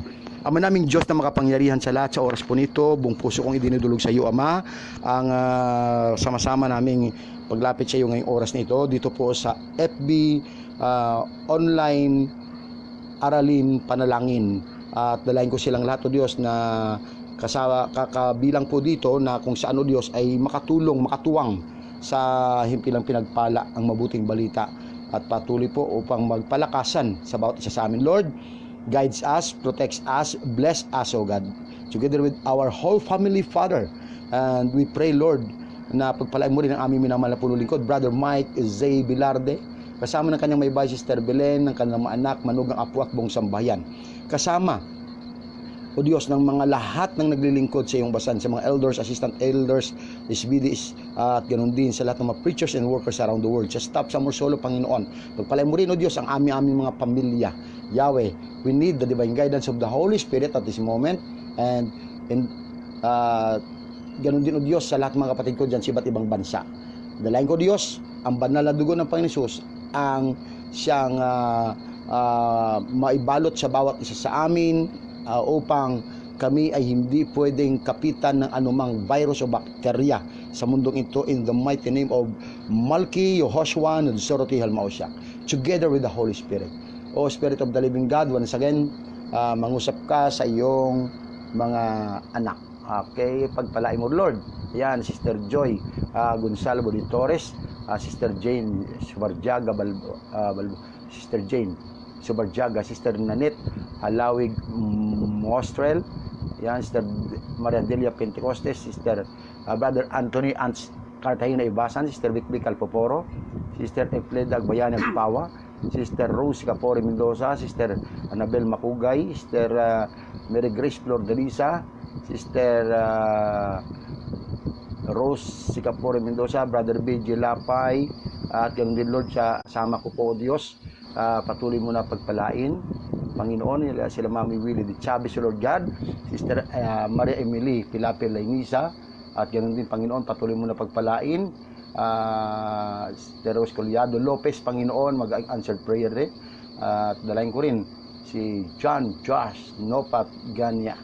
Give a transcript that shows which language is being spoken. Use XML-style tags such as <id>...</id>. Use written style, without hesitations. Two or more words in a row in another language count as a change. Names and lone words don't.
<tl>Ama naming Diyos na makapangyarihan sa lahat, sa oras po nito, buong puso kong idinudulog sa iyo, Ama, ang sama-sama naming paglapit sa iyo ngayong oras nito, dito po sa FB online aralin panalangin, at dalayan ko silang lahat, o Diyos, na kakabilang po dito na kung saan, o Diyos, ay makatulong, makatuwang sa himpilang pinagpala ang mabuting balita, at patuloy po upang magpalakasan sa bawat isa sa amin. Lord,</tl> <en>guides us, protects us, bless us, O God, together with our whole family, Father. And we pray,</en> <tl>Lord, na pagpalain mo rin ang aming minamahal na punong lingkod, Brother Mike Zay Bilarde, kasama ng kanyang may bahay, Sister Belen, ng kanyang mga anak, manugang apo at buong sambahayan. Kasama, o Diyos, ng mga lahat ng naglilingkod sa iyong basan, sa mga elders,</tl> <en>assistant elders,</en> <tl>SBDs, at ganoon din sa lahat ng mga</tl> <en>preachers and workers around the world.</en> <tl>Sa staff sa Morsolo, Panginoon, pagpalain mo rin, o Diyos, ang aming mga pamilya. Yahweh,</tl> <en>we need the divine guidance of the Holy Spirit at this moment,</en> <tl>and ganoon din, o Diyos, sa lahat ng mga kapatid ko dyan sa iba't ibang bansa. Dalayan ko, Diyos, ang banal na dugo ng Panginoon Hesus, ang siyang maibalot sa bawat isa sa amin, upang kami ay hindi pwedeng kapitan ng anumang virus o bakterya sa mundong ito,</tl> <en>in the mighty name of Malki Yehoshua Nadsoroty Halmaosyak, together with the Holy Spirit. O Spirit of the Living God, once again,</en> <tl>mangusap ka sa iyong mga anak. Okay, pagpalain mo, Lord. Yan, Sister Joy Gonzalo de Torres, Sister Jane Subarjaga Sister Jane Subarjaga, Sister Nanette Halawig Mostrel, yan, Sister Maria Delia Pentecostes, Sister Brother Anthony Ants Cartagena Ibasan, Sister Bikbik Calpoporo, Sister Efleda Agbayani Agpawa, Sister Rose Capore Mendoza, Sister Annabel Makugay, Sister Mary Grace Flor de Lisa, Sister Rose Sicapore Mendoza, Brother BJ Lapay, at ganoon din, Lord, sa sama ko po, Diyos, patuloy mo na pagpalain, Panginoon, sila Mami Willie de Chavez, Lord God, Sister Maria Emily Pilapel Lainisa, at ganoon din, Panginoon, patuloy mo na pagpalain, Sister Rose Collado Lopez, Panginoon, mag-</tl> <en>answered prayer</en> <tl>rin, at dalayan ko rin si John Josh Nopat Ganya.</tl>